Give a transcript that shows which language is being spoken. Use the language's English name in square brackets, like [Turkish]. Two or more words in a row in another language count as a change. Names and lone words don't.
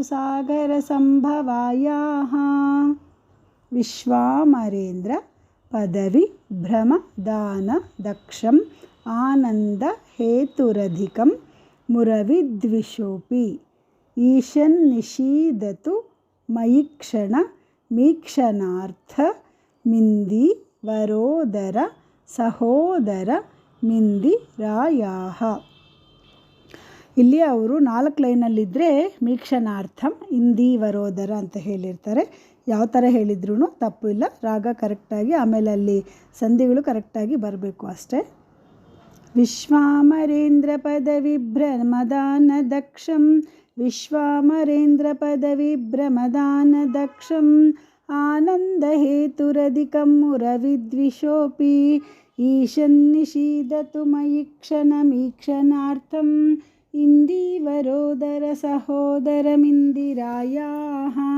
[Sanskrit] सागरसम्भवायाः विश्वामरेन्द्र पदवी भ्रमदानदक्षम् आनन्दहेतुरधिकं मुरविद्विषोऽपि ईशन्निषीदतु मयि क्षणमीक्षणार्थ मिन्दिवरोदर सहोदर मिन्दिरायाः [Kannada] ಇಲ್ಲಿ ಅವರು 4 ಲೈನಲ್ಲಿದ್ದರೆ [Sanskrit] ಮೀಕ್ಷಣಾರ್ಥಂ ಇಂದಿವರೋದರ [Kannada] ಅಂತ ಹೇಳಿರ್ತಾರೆ. ಯಾವ ಥರ ಹೇಳಿದ್ರೂ ತಪ್ಪು ಇಲ್ಲ, ರಾಗ ಕರೆಕ್ಟಾಗಿ ಆಮೇಲೆ ಅಲ್ಲಿ ಸಂಧಿಗಳು ಕರೆಕ್ಟಾಗಿ ಬರಬೇಕು ಅಷ್ಟೇ. [Sanskrit] ವಿಶ್ವಾಮರೇಂದ್ರ ಪದವಿಭ್ರಮದಾನದಕ್ಷಂ ವಿಶ್ವಾಮರೇಂದ್ರಪದವಿಭ್ರಮದಾನದಕ್ಷಂ ಆನಂದಹೇತುರಧಿಕಂ ಮುರವಿದ್ವಿಷೋऽಪಿ ಈಶನ್ನಿಷೀದತು ಮಯಿ ಕ್ಷಣಮೀಕ್ಷಣಾರ್ಥಂ ಇಂದಿವರೋದರ ಸಹೋದರಮಿಂದಿರಾಯಾಃ